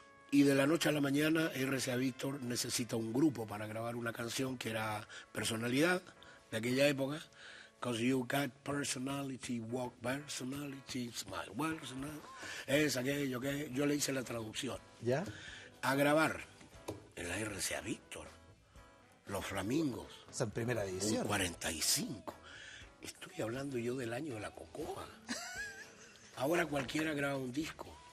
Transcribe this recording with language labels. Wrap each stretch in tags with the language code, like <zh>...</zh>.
<es>Y de la noche a la mañana, RCA Víctor necesita un grupo para grabar una canción que era Personalidad, de aquella época.</es> <en>Cause you got personality, walk personality, smile, personality.</en> <es>Es aquello que yo le hice la traducción. ¿Ya? A grabar en la RCA Víctor, Los Flamingos, O sea, en primera un división. 45. Estoy hablando yo del año de la cocoa. Ahora cualquiera graba un disco.</es>